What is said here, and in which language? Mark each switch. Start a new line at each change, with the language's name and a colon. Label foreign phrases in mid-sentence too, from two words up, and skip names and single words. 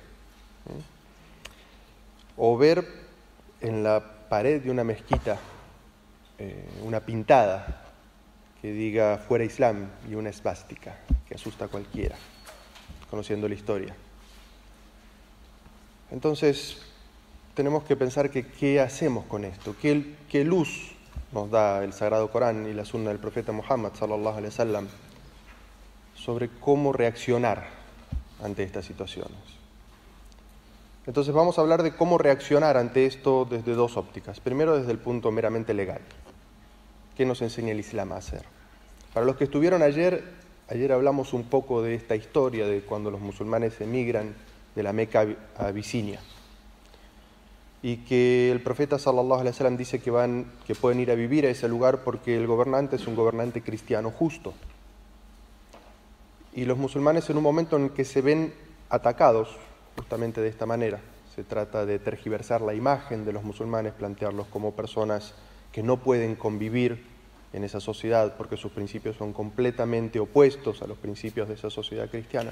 Spanish: O ver en la pared de una mezquita una pintada que diga fuera Islam y una esvástica, que asusta a cualquiera, conociendo la historia. Entonces, tenemos que pensar que qué hacemos con esto, qué luz nos da el Sagrado Corán y la Sunna del profeta Muhammad
Arabic: صلى الله عليه وسلم
Spanish: sobre cómo reaccionar ante estas situaciones. Entonces vamos a hablar de cómo reaccionar ante esto desde dos ópticas. Primero, desde el punto meramente legal. ¿Qué nos enseña el Islam a hacer? Para los que estuvieron ayer hablamos un poco de esta historia de cuando los musulmanes emigran de la Meca a Abisinia, y que el profeta
Arabic: صلى الله عليه وسلم
Spanish: dice que pueden ir a vivir a ese lugar porque el gobernante es un gobernante cristiano justo. Y los musulmanes, en un momento en que se ven atacados justamente de esta manera, se trata de tergiversar la imagen de los musulmanes, plantearlos como personas que no pueden convivir en esa sociedad porque sus principios son completamente opuestos a los principios de esa sociedad cristiana.